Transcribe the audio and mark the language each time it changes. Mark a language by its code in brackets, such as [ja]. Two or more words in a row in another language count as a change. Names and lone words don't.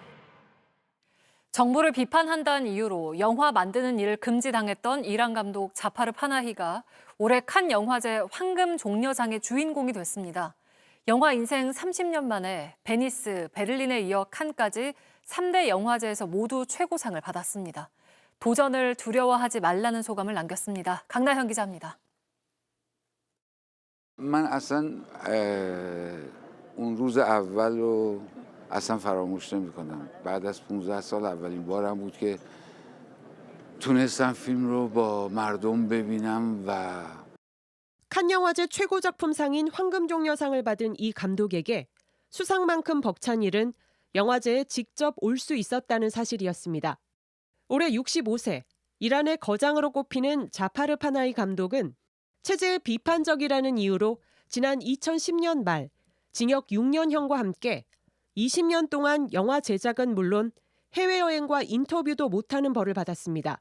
[ko] 정부를 비판한다는 이유로 영화 만드는 일을 금지당했던 이란 감독 자파르 파나히가 올해 칸 영화제 황금 종려상의 주인공이 됐습니다. 영화 인생 30년 만에 베니스, 베를린에 이어 칸까지 3대 영화제에서 모두 최고상을 받았습니다. 도전을 두려워하지 말라는 소감을 남겼습니다. 강나현 기자입니다. [fa] من اصلا اون روز اول رو اصلا فراموش نمی‌کنم. بعد از 15 سال اولین بارم بود که تونستم فیلم رو با مردم ببینم و [ko] 칸 영화제 최고 작품상인 황금종려상을 받은 이 감독에게 수상만큼 벅찬 일은 영화제에 직접 올 수 있었다는 사실이었습니다. 올해 65세, 이란의 거장으로 꼽히는 자파르 파나히 감독은 체제에 비판적이라는 이유로 지난 2010년 말 징역 6년형과 함께 20년 동안 영화 제작은 물론 해외여행과 인터뷰도 못하는 벌을 받았습니다.